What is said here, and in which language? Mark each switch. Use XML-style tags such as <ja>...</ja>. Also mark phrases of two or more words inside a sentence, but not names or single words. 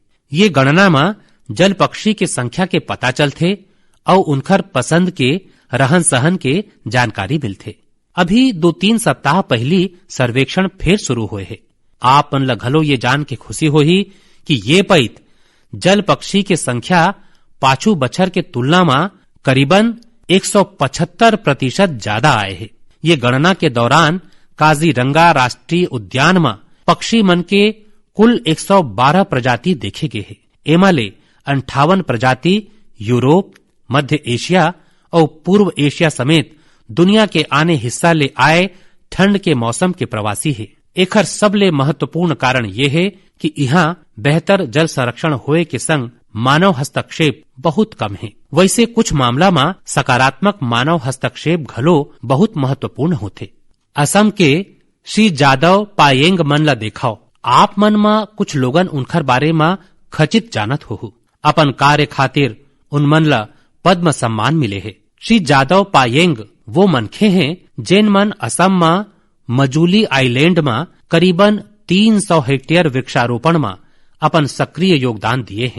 <hne>ये गणना में जल पक्षी के संख्या के पता चलथे और उनकर पसंद के रहन सहन के जानकारी मिलथे। अभी 2-3 सप्ताह पहली सर्वेक्षण फिर शुरू हुए है। आप मन ला घलो ये जान के खुशी होही कि ये पैत जल पक्षी के संख्या पाछू बछर के तुलना में करीबन 175% ज्यादा आए हैं। ये गणना के दौरान काजीरंगा राष्ट्रीय उद्यान में पक्षी मन के कुल 112 प्रजाति देखे गए हैं। एमा ले 58 प्रजाति यूरोप, मध्य एशिया और पूर्व एशिया समेत दुनिया के आने हिस्सा ले आए ठंड के मौसम के प्रवासी है। एखर सबले महत्वपूर्ण कारण ये है कि यहाँ बेहतर जल संरक्षण होए के संग मानव हस्तक्षेप बहुत कम है। वैसे कुछ मामला में सकारात्मक मानव हस्तक्षेप घलो बहुत महत्वपूर्ण होते। असम के श्री जादव पायेंग मन ला देखाओ। आप मन में कुछ लोगन उनकर बारे में खचित जानत हो। अपन कार्य खातिर उन मन ला पद्म सम्मान मिले है। श्री जादव पायेंग वो मनखे हैं जिन मन असम में मजूली आइलैंड में करीबन 300 हेक्टेयर वृक्षारोपण में अपन सक्रिय योगदान दिए हैं।</hne>